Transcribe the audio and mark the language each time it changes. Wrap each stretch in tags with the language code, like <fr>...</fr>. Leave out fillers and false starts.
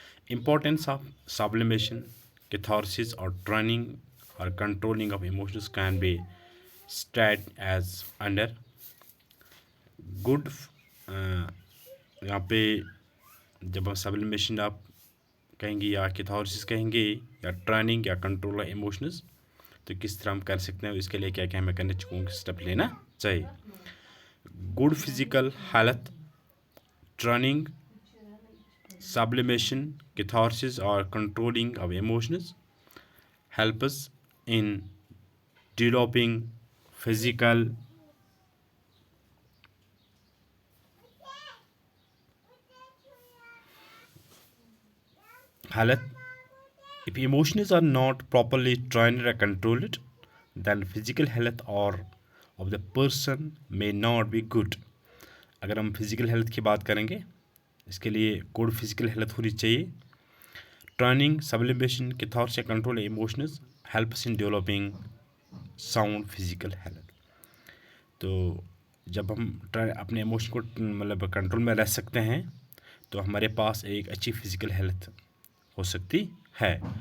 <en>Importance of sublimation, catharsis और training और controlling of emotions can be state as under good.</en> <hi>यहाँ पे जब हम सब्लिमेशन आप कहेंगे या कैथारसिस कहेंगे या ट्रेनिंग या कंट्रोल ऑफ इमोशंस, तो किस तरह हम कर सकते हैं, इसके लिए क्या क्या हमें करने चाहिए, स्टेप लेना चाहिए।</hi> <en>Good physical हालत, training, sublimation, catharsis or controlling of emotions help us in developing physical halat. If emotions are not properly trained or controlled, then physical health or of the person may not be good.</en> <hi>अगर हम physical health की बात करेंगे, इसके लिए good physical health होनी चाहिए।</hi> <en>Training, sublimation, catharsis या control emotions helps in developing sound physical health.</en> <hi>तो जब हम अपने इमोशन को मतलब कंट्रोल में रह सकते हैं तो हमारे पास एक अच्छी फिजिकल हेल्थ हो सकती है।</hi>